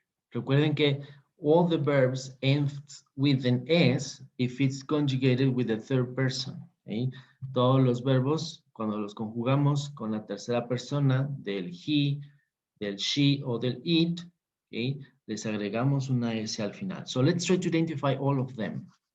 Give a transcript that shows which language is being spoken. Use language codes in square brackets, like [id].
[es] Recuerden que [en] all the verbs end with an S if it's conjugated with the third person. ¿Okay? [es] Todos los verbos, cuando los conjugamos con la tercera persona del he, del she o del it, ¿okay? Les agregamos una S al final. [en] So let's try to identify all of them.